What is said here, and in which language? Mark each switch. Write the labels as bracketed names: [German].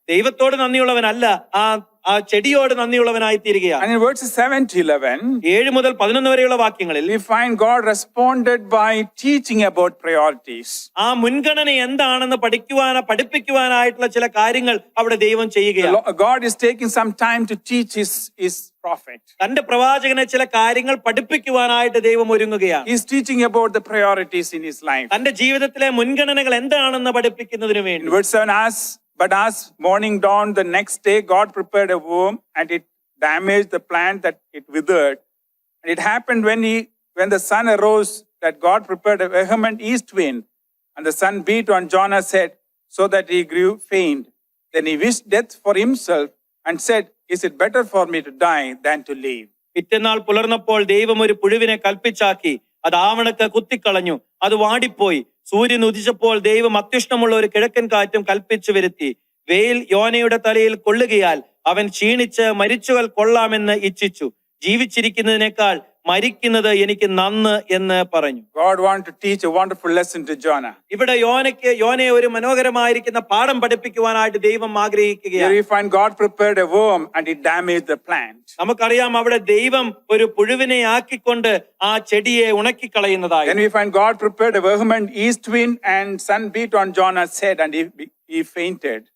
[Malayalam] ദൈവത്തോട് നന്ദിയുള്ളവനല്ല, ആ ചെടിയോട് നന്ദിയുള്ളവനായി തീരുകയാണ്. [English] And in verses 7 to 11, [Malayalam] 7 മുതൽ 11 വരെയുള്ള വാക്യങ്ങളിൽ [English] we find God responded by teaching about priorities. [Malayalam] ആ മുൻഗണന എന്താണെന്ന് പഠിപ്പിക്കുവാനായിട്ടുള്ള ചില കാര്യങ്ങൾ അവിടെ ദൈവം ചെയ്യുകയാണ്. [English] God is taking some time to teach his prophet. [Malayalam] തന്റെ പ്രവാചകനെ ചില കാര്യങ്ങൾ പഠിപ്പിക്കുവാനായിട്ട് ദൈവം ഒരുങ്ങുകയാണ്. [English] He is teaching about the priorities in his life. [Malayalam] തന്റെ ജീവിതത്തിലെ മുൻഗണനകൾ എന്താണെന്ന് പഠിപ്പിക്കുന്നതിന് [English] In [Malayalam] വേണ്ടി [English] verse 7, but as morning dawned the next day, God prepared a worm, and it damaged the plant that it withered. And it happened when the sun arose that God prepared a vehement east wind, and the sun beat on Jonah said, so that he grew faint. Then he wished death for himself and said, is it better for me to die than to live? [Malayalam] പിറ്റേന്നാൾ പുലർന്നപ്പോൾ ദൈവം ഒരു പുഴുവിനെ കൽപ്പിച്ചാക്കി, അത് ആവണക്ക് കുത്തിക്കളഞ്ഞു, അത് വാടിപ്പോയി. സൂര്യൻ ഉദിച്ചപ്പോൾ ദൈവം അത്യുഷ്ണമുള്ള ഒരു കിഴക്കൻ കാറ്റും കൽപ്പിച്ചു വരുത്തി. വെയിൽ യോനയുടെ തലയിൽ കൊള്ളുകയാൽ അവൻ ക്ഷീണിച്ച് മരിച്ചുകൾ കൊള്ളാമെന്ന് ഇച്ഛിച്ചു. ജീവിച്ചിരിക്കുന്നതിനേക്കാൾ മരിക്കുന്നത് എനിക്ക് നന്ന് എന്ന് പറഞ്ഞു. [English] God wanted to teach a wonderful lesson to Jonah. [Malayalam] ഇവിടെ യോനയെ ഒരു മനോഹരമായിരിക്കുന്ന പാഠം പഠിപ്പിക്കുവാനായിട്ട് ദൈവം [English] Here [Malayalam] ആഗ്രഹിക്കുകയാണ്. [English] we find God prepared a worm and it damaged the plant. [Malayalam] നമുക്കറിയാം അവിടെ ദൈവം ഒരു പുഴുവിനെ ആക്കിക്കൊണ്ട് ആ ചെടിയെ ഉണക്കിക്കളയുന്നതായി. [English] Then we find God prepared a vehement east wind and sun beat on Jonah's head and he fainted.